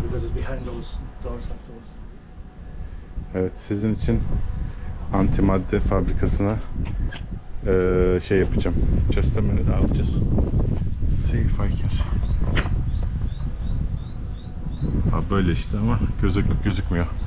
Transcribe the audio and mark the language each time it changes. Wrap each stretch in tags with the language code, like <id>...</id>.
<en>Because it's behind those doors afterwards.</en> <tr>Evet, sizin için antimadde fabrikasına şey yapacağım.</tr> <en>Just a minute, I'll just see if I can.</en> <tr>Ha, böyle işte ama gözükmüyor.</tr>